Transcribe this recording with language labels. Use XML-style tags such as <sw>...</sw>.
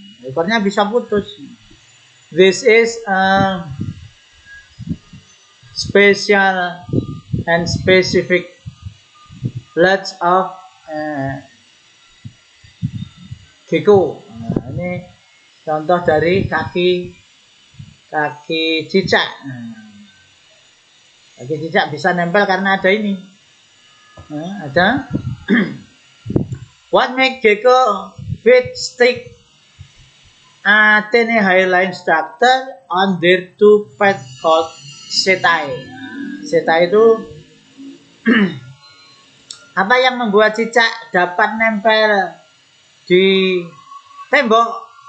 <id>Ekornya bisa putus.</id> <en>This is special and specific legs of gecko.</en> <id>Ini contoh dari kaki cicak. Kaki cicak bisa nempel karena ada ini. Ada.</id> <en>What make gecko feet stick a tiny hairline structure on their two pads called setae.</en> <id>Setae itu apa yang membuat cicak dapat nempel di tembok?</id>